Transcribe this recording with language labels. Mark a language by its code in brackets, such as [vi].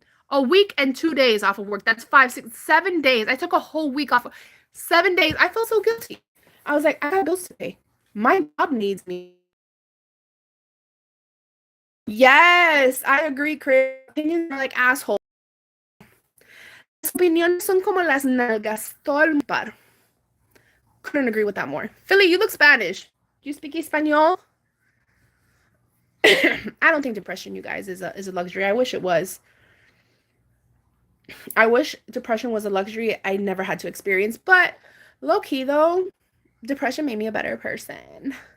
[en] A week and 2 days off of work. That's 5, 6, 7 days. I took a whole week off. 7 days. I felt so guilty. I was like, I got bills to pay. My job needs me. Yes, I agree, Chris. Opinions are like assholes. [es] Las opiniones son como las nalgas, todo el par. [en] Couldn't agree with that more. Philly, you look Spanish. Do you speak Espanol? I don't think depression, you guys, is a luxury. I wish it was. I wish depression was a luxury I never had to experience. But low-key, though, depression made me a better person.